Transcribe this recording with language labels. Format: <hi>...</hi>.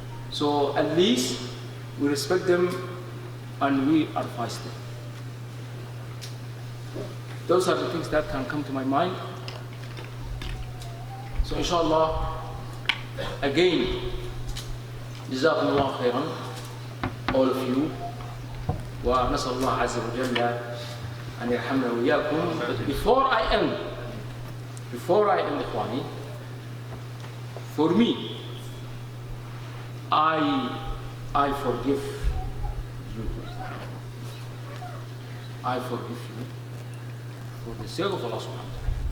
<en>So at least we respect them and we advise them. Those are the things that can come to my mind. So inshallah, again, jazakumullah khairan, all of you.</en> <ar>ونسأل الله عز وجل أن يرحمنا وإياكم.</ar> <en>But before I end, إخواني, for me, I forgive you. I forgive you for the sake of Allah subhanahu wa ta'ala.</en>